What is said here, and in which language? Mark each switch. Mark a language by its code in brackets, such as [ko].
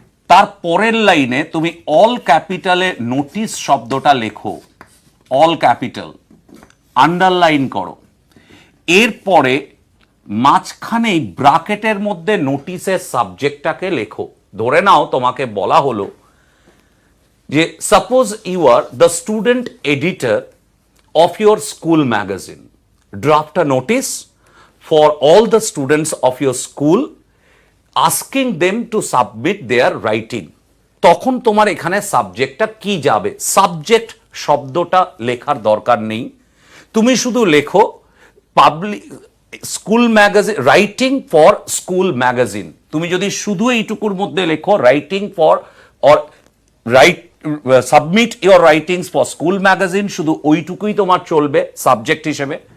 [bn] তার পরের লাইনে তুমি অল ক্যাপিটালে নোটিশ শব্দটা লেখো, অল ক্যাপিটাল, আন্ডারলাইন করো। এরপরে মাঝখানেই ব্র্যাকেটের মধ্যে নোটিশের সাবজেক্টটাকে লেখো। ধরে নাও তোমাকে বলা হলো যে [en] Suppose you are the student editor of your school magazine, draft a notice for all the students of your school asking them to submit their writing. [bn] তখন তোমার এখানে সাবজেক্টটা কি যাবে? সাবজেক্ট শব্দটা লেখার দরকার নেই, তুমি শুধু লেখো [en] Public school magazine, writing for school magazine. [bn] তুমি যদি শুধু এইটুকুর মধ্যে লেখো [en] writing for or write submit your writings for school magazine, [bn] শুধু ওইটুকুই তোমার চলবে সাবজেক্ট হিসেবে।